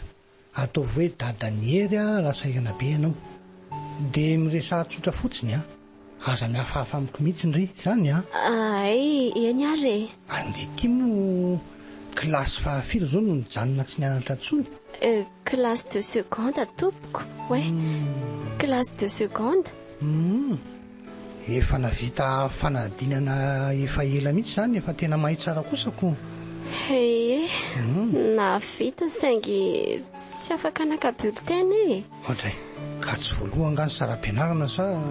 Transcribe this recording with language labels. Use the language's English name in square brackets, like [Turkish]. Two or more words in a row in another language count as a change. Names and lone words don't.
[Malagasy] Atao hoe dadany hery rasaigana be ianao. Dia miresah tsotra fotsiny aza mihafahafa amiko mihitsy ndry zany Ay, eny ary Andy ty mo kilasy fahafiry zao no nijanona tsy nianatra intsony. [French] Classe de seconde tompoko. Ouais. Classe de seconde. [Malagasy] Efa navita fanadinana efa ela mihitsy zany efa tena mahay tsara kosako. Navita saingy tsy afaka naka bulletin e. Ohatray ka tsy voaloha angano saram-pianarana sa?